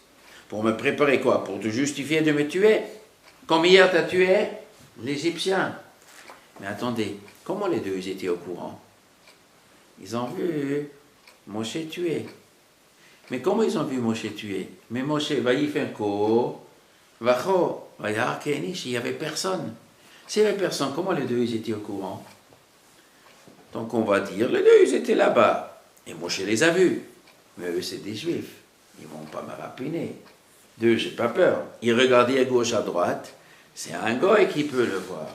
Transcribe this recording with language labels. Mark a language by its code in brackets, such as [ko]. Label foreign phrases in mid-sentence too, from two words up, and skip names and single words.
[fr] Pour me préparer quoi? Pour te justifier de me tuer? Comme hier tu as tué l'Égyptien. Mais attendez, comment les deux ils étaient au courant? Ils ont vu Moshe tuer. Mais comment ils ont vu Moshe tuer? [he] Mais Moshe, ויפן כה וכה וירא כי אין איש, [fr] il n'y avait personne. S'il n'y avait personne, comment les deux ils étaient au courant? Donc on va dire, les deux ils étaient là-bas. Et Moshe les a vus. Mais eux c'est des Juifs. Ils ne vont pas me rapiner. D'eux, j'ai pas peur. Ils regardaient à gauche, à droite. C'est un goy qui peut le voir.